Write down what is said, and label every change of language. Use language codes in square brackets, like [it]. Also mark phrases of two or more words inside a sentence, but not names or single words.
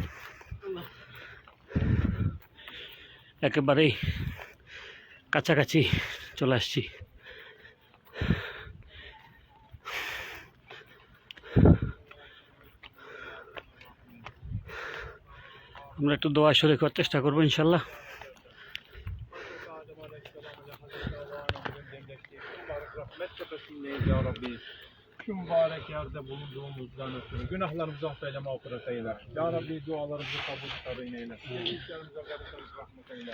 [bn] একেবারেই কাছাকাছি চলে আসছি। আমরা একটু দোয়া শরীক করার চেষ্টা করবো ইনশাল্লাহ। [tr] Şu mübarek yerde bulunduğumuzdan ötürü günahlarımızı affeyle, mağfiret eyle. Ya Rabbi, dualarımızı kabul eyle. İşlerimize karışırız, rahmet eyle.